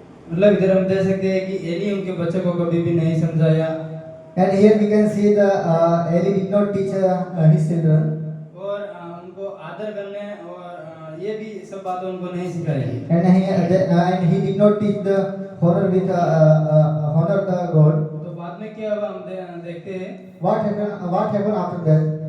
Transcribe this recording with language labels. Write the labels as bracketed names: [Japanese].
[Hindi] मतलब इधर हम देख सकते हैं कि एली उनके बच्चों को कभी भी नहीं समझाया, [English] And here we can see the Eli did not teach his children, [Hindi] और उनको आदर करने और ये भी सब बातें उनको नहीं सिखाई। [English] and he did not teach the honor with honor the God. [Hindi] तो बाद में क्या हुआ हम देखते हैं, [English] What happened after that?